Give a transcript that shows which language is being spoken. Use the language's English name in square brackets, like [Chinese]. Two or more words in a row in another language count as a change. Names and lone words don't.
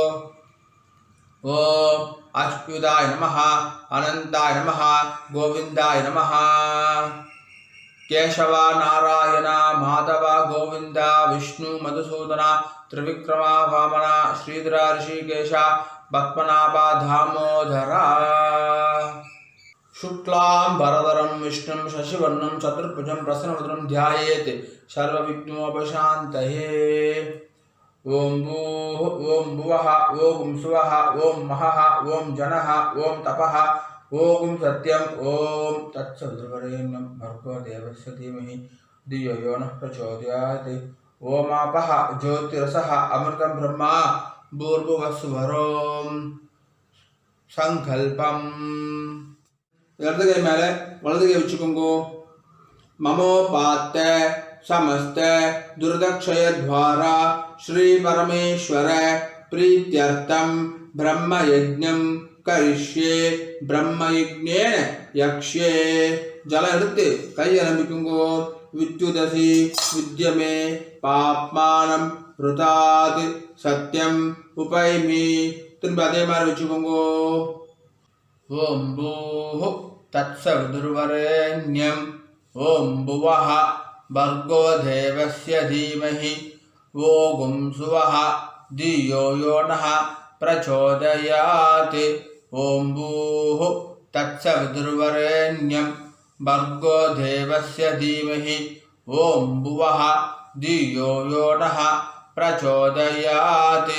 [Sanskrit] ॐ अच्युताय नमः, अनन्ताय नमः, गोविन्दाय नमः. केशव नारायण माधव गोविन्द विष्णु मधुसूदन त्रिविक्रम वामन श्रीधर हृषीकेश पद्मनाभ दामोदर. शुक्लां वरदरं विष्णुं शशिवर्णं चतुर्भुजं प्रसन्नवदनं ध्यायेत् सर्वविघ्नोपशान्तये. ओम भूः ओम भुवः ओम सुवः ओम महः ओम जनः ओम तपः ओम सत्यं ओम तत्सवितुर्वरेण्यं भर्गो देवस्य धीमहि धियो यो नः प्रचोदयात्. ओम आपः ज्योतिरसः अमृतं ब्रह्मा भूर्भुवस्सुवरों संकल्पम्. [Tamil] இடது கை மேலே வலது கை வச்சுக்கோங்க. [Sanskrit] மமோபாத்த समस्त दुर्दक्षय द्वारा श्री परमेश्वर प्रीत्यर्थम ब्रह्म यज्ञं करिष्ये ब्रह्म यज्ञेन यक्ष्ये. [Tamil] जल எடுத்து கை ஆரம்பிக்குங்கோ. [Sanskrit] विद्युदसि विद्य मे पाप्मानम् ऋतात् सत्यम् उपैमि. [Tamil] திரும்ப அதே மாதிரி வச்சுக்கோங்கோ. [Sanskrit] ओम् भूः तत्सवितुर्वरेण्यं ओम् भुवः भर्गो देवस्य धीमहि ओम सुवः धियो यो नः प्रचोदयात्. ओम भूः तत्सवितुर्वरेण्यं भर्गो देवस्य धीमहि ओम भुवः धियो यो नः प्रचोदयात्.